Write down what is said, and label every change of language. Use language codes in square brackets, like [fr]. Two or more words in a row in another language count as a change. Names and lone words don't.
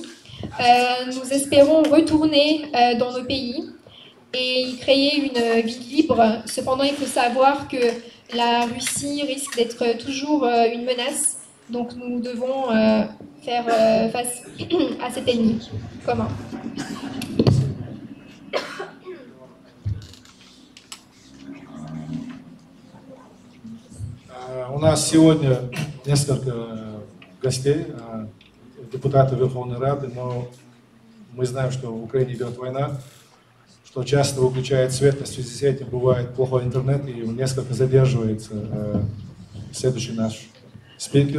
[fr] Nous espérons retourner dans nos pays et y créer une vie libre. Cependant, il faut savoir que la Russie risque d'être toujours une menace. Donc nous devons faire face à cet ennemi commun. [ru] У нас сегодня несколько гостей, депутаты Верховной Рады, но мы знаем, что в Украине идет война, что часто выключает свет, в связи с этим бывает плохой интернет и несколько задерживается следующий наш спикер.